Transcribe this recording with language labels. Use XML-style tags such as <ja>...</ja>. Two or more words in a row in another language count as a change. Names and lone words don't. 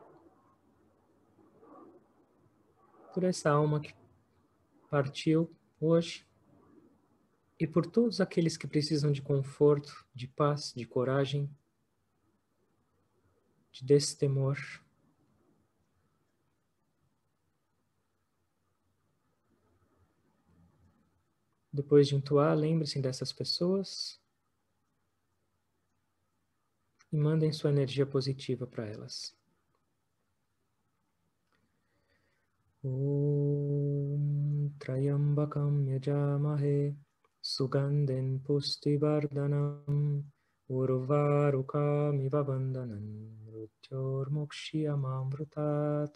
<pt>Por essa alma que partiu hoje e por todos aqueles que precisam de conforto, de paz, de coragem, de destemor. Depois de entoar, lembre-se dessas pessoas e mandem sua energia positiva para elas.</pt> <sa>Om Trayambakam Yajamahe Sugandhen Pustivardhanam Urvarukamiva Bandhanam Mrutyurmukshiyamamrutat.</sa>